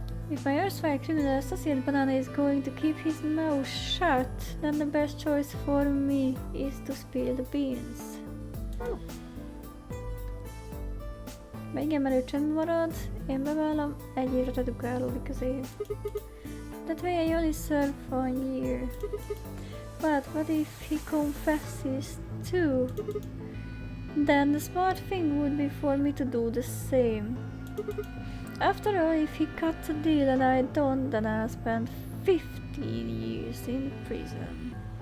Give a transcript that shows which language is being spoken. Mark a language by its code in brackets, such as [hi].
[en] If my erstwhile criminal associate Banana is going to keep his mouth shut, then the best choice for me is to spill the beans. [hu] De igen, mert ő csendben marad, én bevallom, 1 évre redukálódik az év. [en] That way I only serve 1 year. But what if he confesses too? Then the smart thing would be for me to do the same. After all, if he cuts a deal and I don't, then I'll spend 15 years in prison.